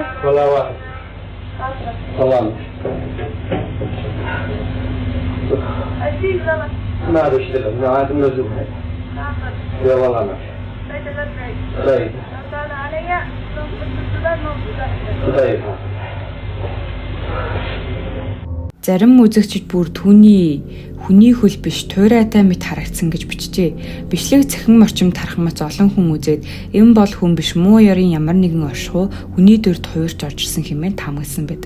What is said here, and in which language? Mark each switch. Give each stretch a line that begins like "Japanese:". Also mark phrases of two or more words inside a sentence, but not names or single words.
Arabic: ولا واحد حوامك أشيل غلط ما بشتغل ما عاد منزل هاي يا والله ما طيب كان علي طيب
Mongolian: Зарим үзэгчид бүр хүний хөл биш туйраатай мэт харагдсан гэж бичжээ. Бичлэг цахим орчим тархамц олон хүн үзээд энэ бол хүн биш муу ярын ямар нэгэн оршихуу хүний дүрд хуурч орж ирсэн хэмээн таамагласан байдаг.